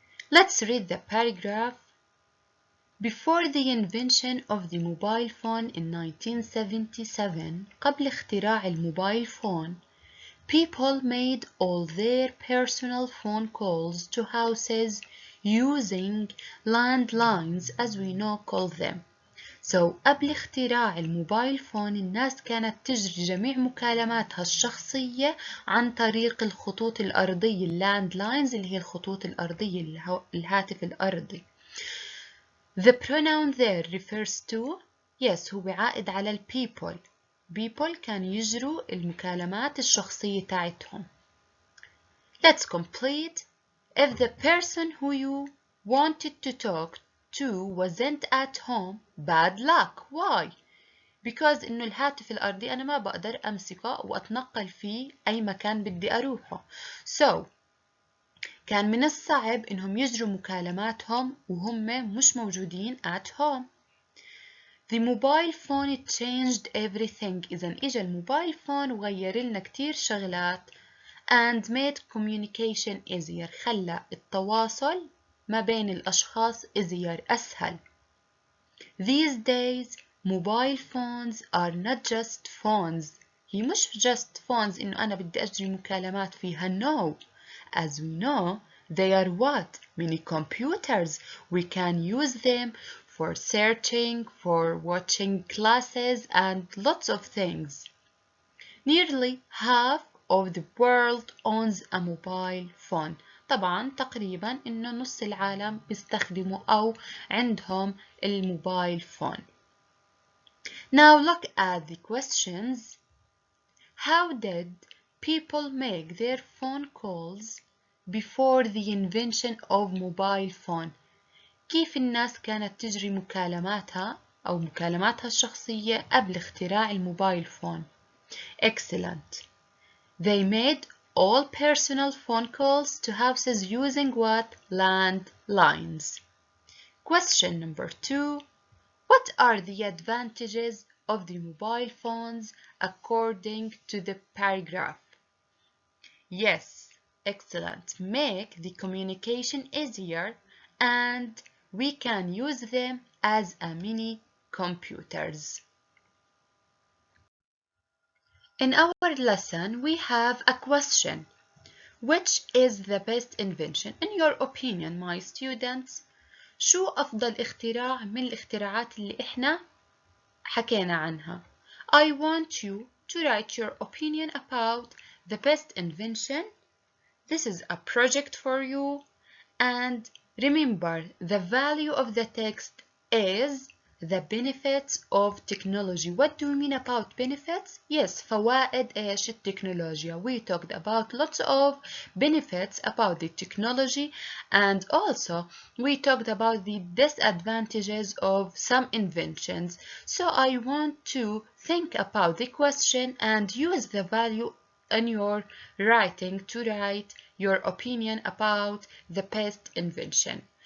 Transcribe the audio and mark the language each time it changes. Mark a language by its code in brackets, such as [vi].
[en] Let's read the paragraph. Before the invention of the mobile phone in 1977, [ar] قبل اختراع الموبايل [en] phone, people made all their personal phone calls to houses using landlines, as we now call them. [ar] So قبل اختراع الموبايل فون الناس كانت تجري جميع مكالماتها الشخصية عن طريق الخطوط الأرضية اللاند لاينز، اللي هي الخطوط الأرضية الهاتف الأرضي. [en] The pronoun there refers to. [ar] Yes, هو عائد على ال people. People كانوا يجروا المكالمات الشخصية تاعتهم. [en] Let's complete. If the person who you wanted to talk to wasn't at home, bad luck. Why? [ar] Because إنه الهاتف الأرضي أنا ما بقدر أمسكه وأتنقل فيه أي مكان بدي أروحه. So كان من الصعب إنهم يجروا مكالماتهم وهم مش موجودين [en] at home. The mobile phone changed everything. [ar] إذا إجا الموبايل فون وغير لنا كتير شغلات [en] and made communication easier. [ar] خلى التواصل ما بين الأشخاص [en] easier [ar] أسهل. [en] These days mobile phones are not just phones. [ar] هي مش [en] just phones [ar] إنه أنا بدي أجري مكالمات فيها. [en] No. As we know, they are what? Mini computers. We can use them for searching, for watching classes, and lots of things. Nearly half of the world owns a mobile phone. [ar] طبعا تقريبا إنه نص العالم بيستخدموا أو عندهم الموبايل phone. [en] Now look at the questions. How did people make their phone calls before the invention of mobile phone? [ar] كيف الناس كانت تجري مكالماتها أو مكالماتها الشخصية قبل اختراع الموبايل phone? [en] Excellent. They made all personal phone calls to houses using what? Landlines. Question number 2. What are the advantages of the mobile phones according to the paragraph? Yes, excellent. Make the communication easier and we can use them as a mini computers. In our lesson, we have a question. Which is the best invention? In your opinion, my students, [ar] شو أفضل اختراع من الاختراعات اللي إحنا حكينا عنها؟ [en] I want you to write your opinion about the best invention. This is a project for you. And remember, the value of the text is the benefits of technology. What do we mean about benefits? [ar] Yes, فوائد إيش التكنولوجيا. [en] We talked about lots of benefits about the technology, and also we talked about the disadvantages of some inventions. So I want to think about the question and use the value in your writing to write your opinion about the best invention.